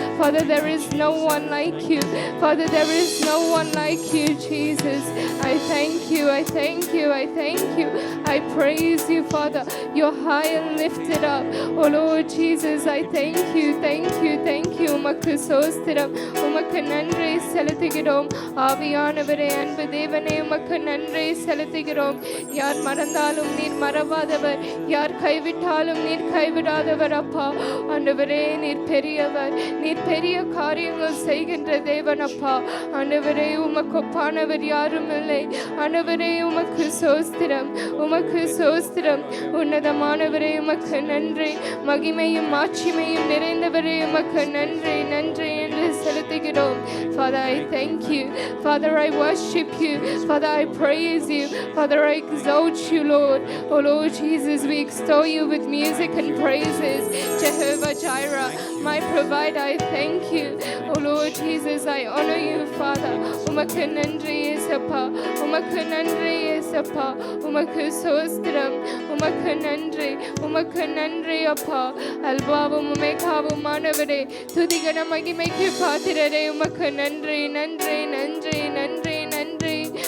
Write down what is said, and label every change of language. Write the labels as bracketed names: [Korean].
[English] Father, there is no one like you. Father, there is no one like you, Jesus. I thank you, I thank you, I thank you. I praise you, Father. You're high and lifted up. Oh Lord Jesus, I thank you, thank you, thank you. [Tamil] உமக்கு சோஸ்திரம். உமக்கு நன்றி செலுத்துகிறோம். ஆவியானவரே அன்பு தேவனே உமக்கு நன்றி செலுத்துகிறோம். யார் மறந்தாலும் நீர் மறவாதவர், யார் கைவிட்டாலும் நீர் கைவிடாதவர் அப்பா. ஆண்டவரே நீர் பெரியவர், நீர் பெரிய காரியங்கள் செய்கின்ற தேவன் அப்பா. ஆண்டவரே உமக்கொப்பானவர் யாரும் இல்லை. ஆண்டவரே உமக்கு சோஸ்திரம், உமக்கு சோஸ்திரம். உன்னதமானவரே உமக்கு நன்றி. மகிமையும் மாட்சிமையும் நிறைந்தவரே உமக்கு நன்றி நன்றி என்று செலுத்துகிறோம். [English] Father, I thank you. Father, I worship you. Father, I praise you. Father, I exalt you, Lord. Oh Lord Jesus, we extol you with music and praises. Jehovah Jireh, my provider, I thank you. Oh Lord Jesus, I honor you, Father. [Tamil] உமக்கு நன்றி இயேசப்பா, உமக்கு நன்றி இயேசப்பா. உமக்கு சோஸ்திரம், உமக்கு நன்றி, உமக்கு நன்றி அப்பா. அல்பாவும் உமேகாவும் மாணவரே, துதிகன மகிமைக்கு பாத்திரரே, உமக்கு நன்றி நன்றி நன்றி நன்றி நன்றி.